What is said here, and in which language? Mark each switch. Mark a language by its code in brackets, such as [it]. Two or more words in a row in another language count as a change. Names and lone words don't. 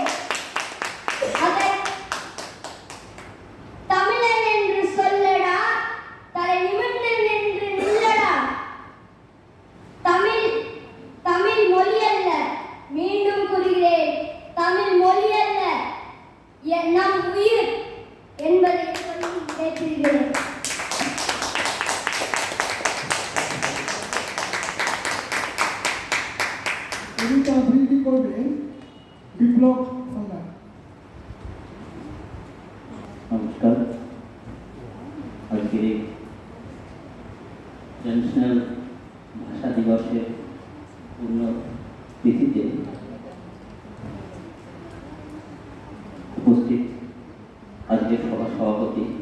[ta] அதை தமிழன் என்று சொல்லடா, தலை நிமிர்ந்து நின்று நில்லடா. தமிழ் தமிழ் மொழி அல்ல, மீண்டும் கூறுகிறேன், தமிழ் மொழி அல்ல, நம் உயிர் என்பதை சொல்லி பேசுகிறேன். [bn] কবিতা আবৃত্তি করবেন বিপ্লব সন্ধান। নমস্কার। আজকের ন্যাশনাল ভাষা দিবসের পূর্ণ তিথিতে উপস্থিত আজকের সভার সভাপতি